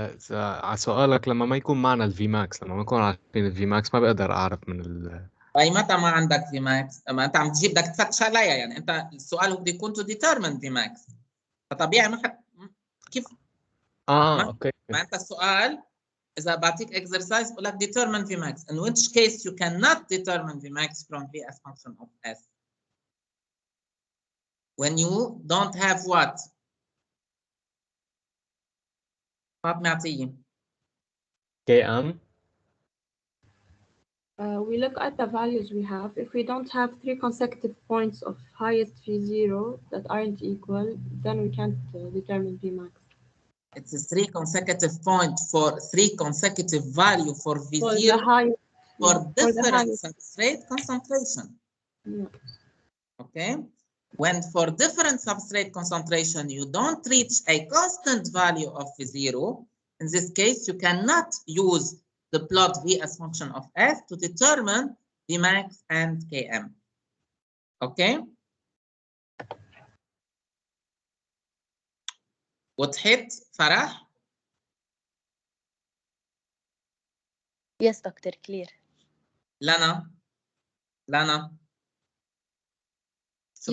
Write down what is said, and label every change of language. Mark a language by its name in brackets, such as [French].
[Arabic] على سؤالك، لما ما يكون معنا الفي ماكس، لما ما نكون عارفين الفي ماكس، ما بقدر اعرف من اي متى ما عندك في ماكس؟ اما انت عم تجيب بدك تفتش عليها، يعني انت السؤال هو بده يكون [English] to determine في max, [Arabic] فطبيعي ما حد كيف اوكي. ما انت السؤال اذا بعطيك [English] exercise [Arabic] بقول لك [English] determine v max, in which case you cannot determine v max from v as function of s when you don't have what? [Arabic] فاطمة عطية. كي ام. [English] We look at the values we have. If we don't have 3 consecutive points of highest V0 that aren't equal, then we can't determine Vmax. It's a 3 consecutive point for 3 consecutive value for v0 For the high, for yeah, different substrate concentration. Yeah. Okay, when for different substrate concentration you don't reach a constant value of v0, in this case you cannot use the plot v as function of s to determine Vmax and Km. Okay, [Arabic] وضحت فرح؟ [English] Yes, doctor, clear. [Arabic] لنا شو